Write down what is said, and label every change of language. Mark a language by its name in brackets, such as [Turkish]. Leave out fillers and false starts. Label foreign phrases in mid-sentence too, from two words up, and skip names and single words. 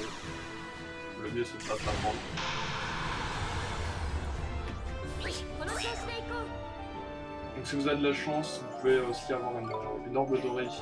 [French] Le mieux c'est de pas se la prendre. [Japanese] この調子で行こう [French] Donc si vous avez de la chance, vous pouvez aussi avoir une orbe dorée ici.